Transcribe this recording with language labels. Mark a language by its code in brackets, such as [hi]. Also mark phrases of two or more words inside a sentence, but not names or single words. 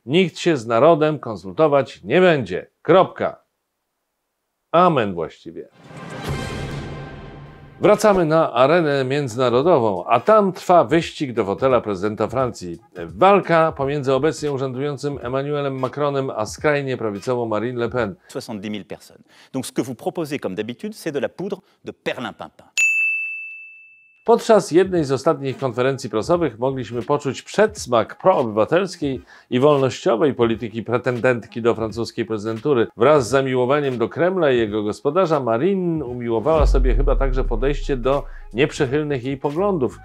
[pl] Nikt się z narodem konsultować nie będzie. Kropka. Amen właściwie. Wracamy na arenę międzynarodową, a tam trwa wyścig do fotela prezydenta Francji. Walka pomiędzy obecnie urzędującym Emmanuelem Macronem a skrajnie prawicową Marine Le Pen. [fr] 70 000 personnes. Donc ce que vous proposez comme d'habitude, c'est de la poudre de perlimpinpin. [pl] Podczas jednej z ostatnich konferencji prasowych mogliśmy poczuć przedsmak proobywatelskiej i wolnościowej polityki pretendentki do francuskiej prezydentury. Wraz z zamiłowaniem do Kremla i jego gospodarza Marine umiłowała sobie chyba także podejście do nieprzychylnych jej poglądów.